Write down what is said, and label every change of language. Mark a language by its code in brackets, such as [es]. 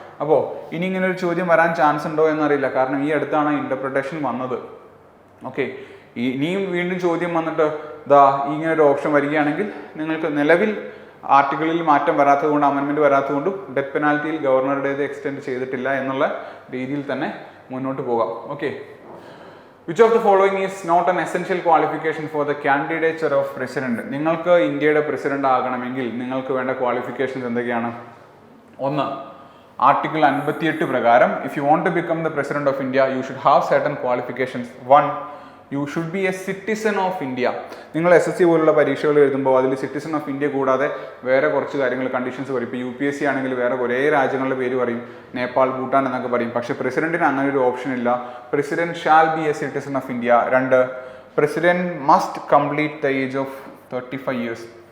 [ml] അപ്പോൾ ഇനി ഇങ്ങനെ ഒരു ചോദ്യം വരാൻ ചാൻസ് ഉണ്ടോ എന്നറിയില്ല. കാരണം ഈ അടുത്താണ് ഇന്റർപ്രിട്ടേഷൻ വന്നത്. ഓക്കെ, ഇനിയും വീണ്ടും ചോദ്യം വന്നിട്ട് ഇങ്ങനെ ഒരു ഓപ്ഷൻ വരികയാണെങ്കിൽ നിങ്ങൾക്ക് നിലവിൽ ആർട്ടിക്കിളിൽ മാറ്റം വരാത്തതുകൊണ്ട്, അമെൻമെന്റ് വരാത്തതുകൊണ്ടും ഡെത്ത് പെനാൽറ്റിയിൽ ഗവർണറുടേത് എക്സ്റ്റെൻഡ് ചെയ്തിട്ടില്ല എന്നുള്ള രീതിയിൽ തന്നെ മുന്നോട്ട് പോകാം. [en] Okay, Which of the following is not an essential qualification for the candidature of president? [ml] നിങ്ങൾക്ക് ഇന്ത്യയുടെ പ്രസിഡന്റ് ആകണമെങ്കിൽ നിങ്ങൾക്ക് വേണ്ട ക്വാളിഫിക്കേഷൻസ് എന്തൊക്കെയാണ്? [en] 1, [ml] ആർട്ടിക്കിൾ 58 പ്രകാരം [en] if you want to become the president of India, you should have certain qualifications. 1, you should be a citizen of India. [ml] നിങ്ങൾ SSC പോലുള്ള പരീക്ഷകൾ എഴുതുമ്പോൾ അതിൽ സിറ്റിസൺ ഓഫ് ഇന്ത്യ കൂടാതെ വേറെ കുറച്ച് കാര്യങ്ങൾ കണ്ടീഷൻസ് പറയും. ഇപ്പോൾ UPSC ആണെങ്കിൽ വേറെ കുറേ രാജ്യങ്ങളുടെ പേര് പറയും, നേപ്പാൾ, ഭൂട്ടാൻ എന്നൊക്കെ പറയും. പക്ഷേ പ്രസിഡന്റിന് അങ്ങനെ ഒരു ഓപ്ഷൻ ഇല്ല. [en] President shall be a citizen of India. 2, president must complete the age of 35 years.